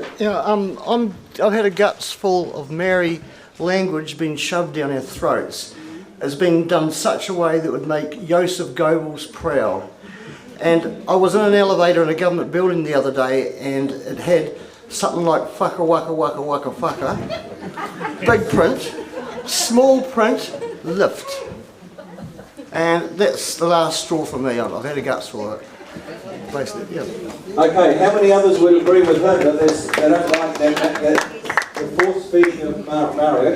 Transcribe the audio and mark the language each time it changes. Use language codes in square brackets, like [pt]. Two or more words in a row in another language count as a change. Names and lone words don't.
[en] Yeah, I've had a guts full of Maori language being shoved down our throats. It's been done such a way that would make Joseph Goebbels proud. And I was in an elevator in a government building the other day, and it had something like whaka waka waka waka whaka, big print, small print, lift. And that's the last straw for me. I've had a guts for it. Basically, yeah. Okay, how many others would agree with him that they don't like the forced speaking of Maori?